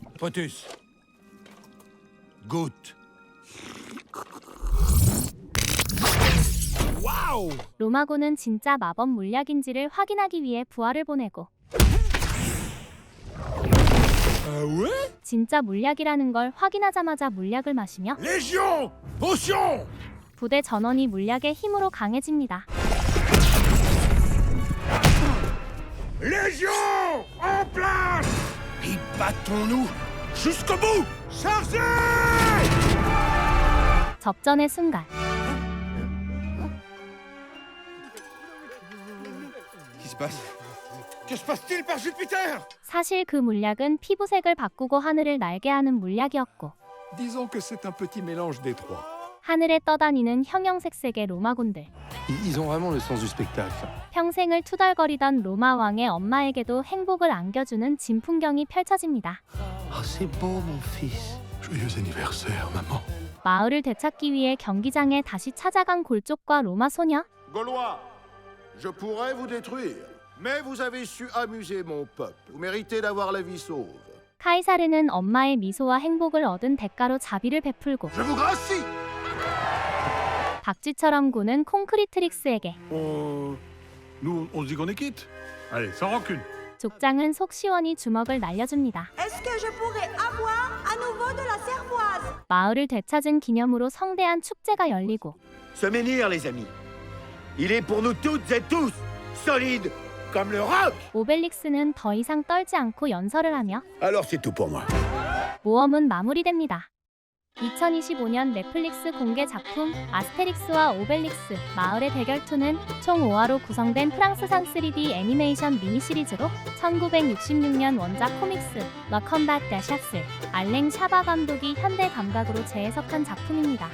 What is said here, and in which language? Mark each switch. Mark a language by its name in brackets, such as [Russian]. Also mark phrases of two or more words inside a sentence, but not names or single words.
[French] Potus. Goûte. [Korean] 와우! 로마군은 진짜 마법 물약인지를 확인하기 위해 부하를 보내고 진짜 물약이라는 걸 확인하자마자 물약을 마시며 [French] Légion. Potion. [Korean] 부대 전원이 물약의 힘으로 강해집니다. [French] Légion. En place. Et battons-nous jusqu'au bout. Chargez. [Korean] 접전의 순간 [French] Qu'est-ce qui se passe? Que se passe-t-il par Jupiter? [Korean] 사실 그 물약은 피부색을 바꾸고 하늘을 날게 하는 물약이었고 [French] Disons que c'est un petit mélange des trois. [Korean] 하늘에 떠다니는 형형색색의 로마군들. [French] Ils ont vraiment le sens du spectacle. [Korean] 평생을 투덜거리던 로마 왕의 엄마에게도 행복을 안겨주는 진풍경이 펼쳐집니다. [French] Oh, c'est beau, mon fils. Joyeux anniversaire, maman. [Korean] 마을을 되찾기 위해 경기장에 다시 찾아간 골쪽과 로마 소녀. [French] Gaulois, je pourrais vous détruire, mais vous avez su amuser mon peuple. Vous méritez d'avoir la vie sauve. [Korean] 카이사르는 엄마의 미소와 행복을 얻은 대가로 자비를 베풀고 [French] Je vous gracie. [Korean] 박쥐처럼 구는 콘크리트릭스에게 [French] Nous, on se dit qu'on est quitte. Allez, sans rancune. [Korean] 족장은 속 시원히 주먹을 날려줍니다. [French] Est-ce que je pourrais avoir à nouveau de la cervoise? [Korean] 마을을 되찾은 기념으로 성대한 축제가 열리고 [French] Ce menhir, les amis, il est pour nous toutes et tous, solide comme le roc. [Korean] 오벨릭스는 더 이상 떨지 않고 연설을 하며 [French] Alors c'est tout pour moi. [Korean] 모험은 마무리됩니다. 2025년 넷플릭스 공개 작품 아스테릭스와 오벨릭스 마을의 대결 2는 총 5화로 구성된 프랑스산 3D 애니메이션 미니 시리즈로 1966년 원작 코믹스 러 컴bat 데 샤스 알랭 샤바 감독이 현대 감각으로 재해석한 작품입니다.